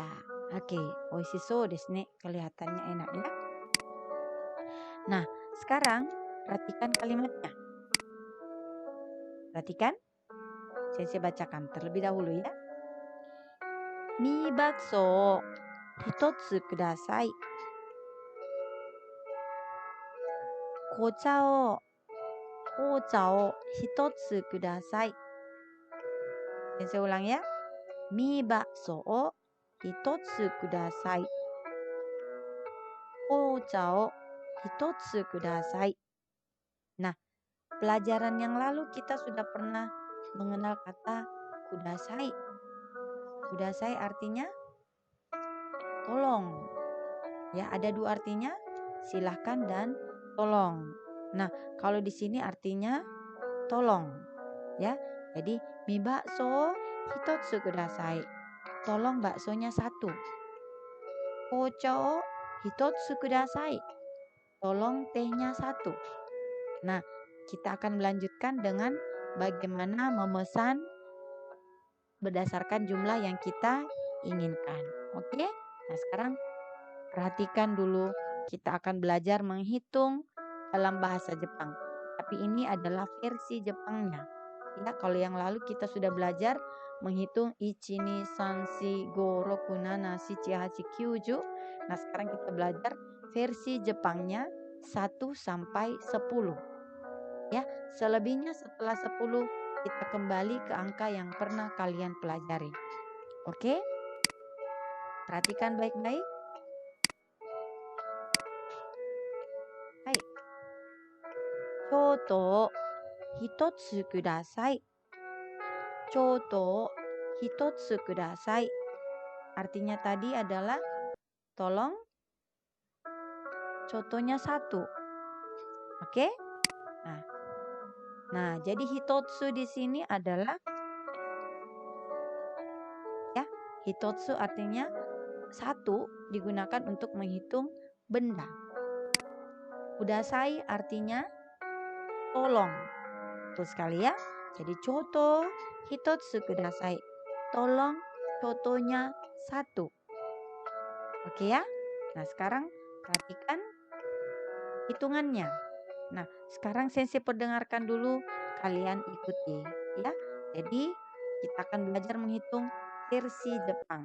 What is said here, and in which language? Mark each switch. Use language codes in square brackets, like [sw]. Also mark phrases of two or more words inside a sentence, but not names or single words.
[id] Oke, [ja] oishishou desu ne. [id] Kelihatannya enak ya. Nah, sekarang perhatikan kalimatnya. Perhatikan. Saya bacakan terlebih dahulu ya. [ja] Mie bakso hitotsu kudasai. Kocha o hitotsu kudasai. [id] Saya ulang ya. [ja] Mie bakso o hitotsu kudasai. Kocha o hitotsu kudasai. [id] Nah, pelajaran yang lalu kita sudah pernah mengenal kata kudasai. Kudasai artinya tolong. Ya, ada dua artinya, silahkan dan tolong. Nah, kalau di sini artinya tolong. [ja] Ya, jadi mie bakso hitotsu kudasai. [id] Tolong baksonya satu. [ja] Kocha o hitotsu kudasai. [id] Tolong tehnya satu. Nah, kita akan melanjutkan dengan bagaimana memesan berdasarkan jumlah yang kita inginkan. Oke? Nah, sekarang perhatikan dulu. Kita akan belajar menghitung dalam bahasa Jepang. Tapi ini adalah versi Jepangnya. Ya, kalau yang lalu kita sudah belajar menghitung [ja] ichi, ni, san, shi, go, roku, nana, shichi, hachi, kyuju. [id] Nah, sekarang kita belajar versi Jepangnya 1 sampai 10. Ya, selebihnya setelah 10 kita kembali ke angka yang pernah kalian pelajari. Oke? Perhatikan baik-baik. Hai. [ja] Choto hitotsu kudasai. Choto hitotsu kudasai. [id] Artinya tadi adalah tolong contohnya 1. Oke? Nah, jadi hitotsu di sini adalah ya, hitotsu artinya 1 digunakan untuk menghitung benda. Kudasai artinya tolong. Betul sekali ya. Jadi [ja] choto hitotsu kudasai. [id] Tolong contohnya 1. Oke ya. Nah, sekarang perhatikan hitungannya. Nah, sekarang Sensei perdengarkan dulu, kalian ikuti ya. Jadi, kita akan belajar menghitung versi Jepang.